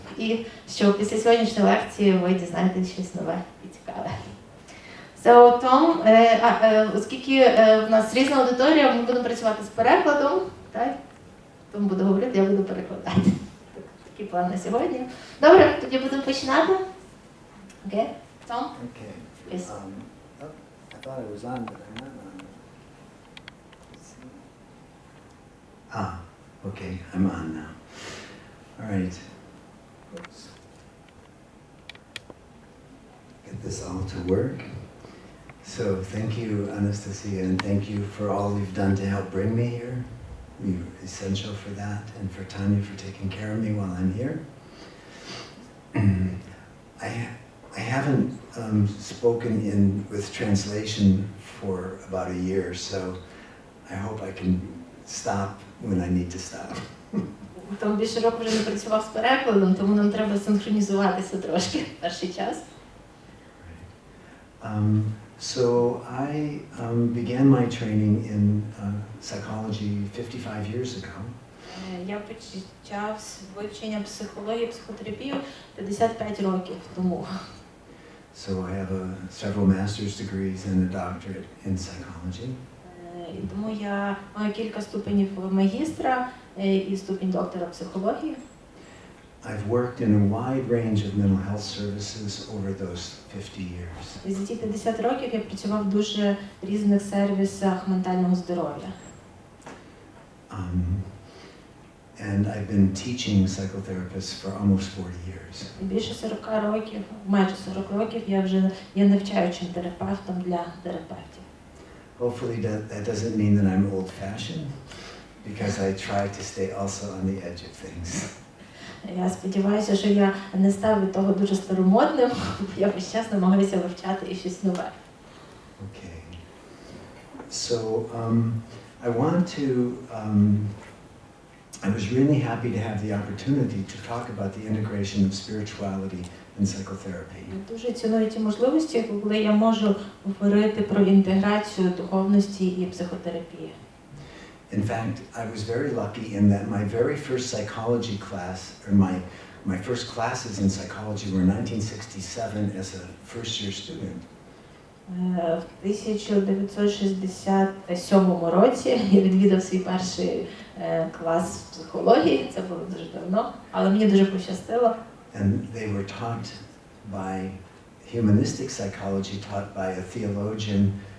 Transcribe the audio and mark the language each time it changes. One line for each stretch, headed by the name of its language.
Ukrainian: І що після сьогоднішньої лекції ви дізнаєтесь щось нове і цікаве. So, Tom, оскільки в нас різна аудиторія, ми будемо працювати з перекладом. Так? Том буде говорити, я буду перекладати. Такий план на сьогодні. Добре, тоді будемо починати. Окей? Том?
English: Okay. Yes. I thought I was on, but I'm not on. Let's see. Okay, I'm on now. All right. Oops. Get this all to work. So thank you, Anastasia, and thank you for all you've done to help bring me here. You're essential for that, and for Tanya for taking care of me while I'm here. I haven't spoken with translation for about a year, so I hope I can stop when I need to stop.
Ukrainian: Том більше року вже не працював з перекладом, тому нам треба синхронізуватися трошки перший час.
English: So I began my training in psychology 55 years ago.
Ukrainian: Я почав вивчення психології, психотерапії 55 років тому.
English: So I have several master's degrees and a doctorate in psychology.
Ukrainian: І тому я маю кілька ступенів магістра і ступінь доктора психології.
English: I've worked in a wide range of mental health services over those 50 years.
Ukrainian: І за ті 50 років я працював в дуже різних сервісах ментального здоров'я.
English: And I've been teaching psychotherapists for almost 40 years.
Ukrainian: Більше 40 років, майже 40 років я вже є навчаючим терапевтом для терапевтів.
English: Hopefully that doesn't mean that I'm old-fashioned, because I try to stay also on the edge of things.
Ukrainian: Я сподіваюся, що я не став від того дуже старомодним, я весь час намагаюся вивчати і щось нове.
English: Okay. So I want to I was really happy to have the opportunity to talk about the integration of spirituality and psychotherapy.
Ukrainian: Дуже ціную ті можливості, коли я можу говорити про інтеграцію духовності і психотерапії.
English: In fact, I was very lucky in that my very first psychology class, or my first classes in psychology were in 1967 as a first-year student.
Ukrainian: В 1967 році я відвідав свій перший клас психології, це було дуже давно, але мені дуже пощастило.
English: And they were taught by humanistic psychology, taught by a theologian.